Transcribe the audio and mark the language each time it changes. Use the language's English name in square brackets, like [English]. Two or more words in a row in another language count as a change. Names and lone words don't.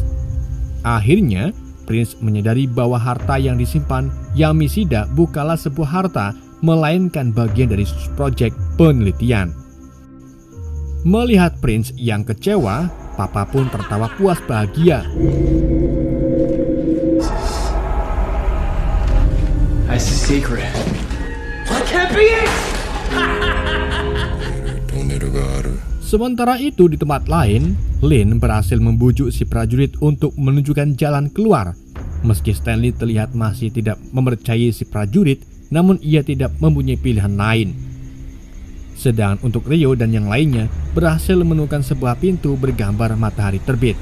[Indonesian] Akhirnya, Prince menyadari bahwa harta yang disimpan Yamishida bukanlah sebuah harta, melainkan bagian dari proyek penelitian. Melihat Prince yang kecewa, Papa pun tertawa puas bahagia. [English] That's the secret. That can't be it! [Japanese] トンネルがある。 [Indonesian] Sementara itu di tempat lain, Lin berhasil membujuk si prajurit untuk menunjukkan jalan keluar. Meski Stanley terlihat masih tidak mempercayai si prajurit, namun ia tidak mempunyai pilihan lain. Sedangkan untuk Ryo dan yang lainnya berhasil menemukan sebuah pintu bergambar matahari terbit.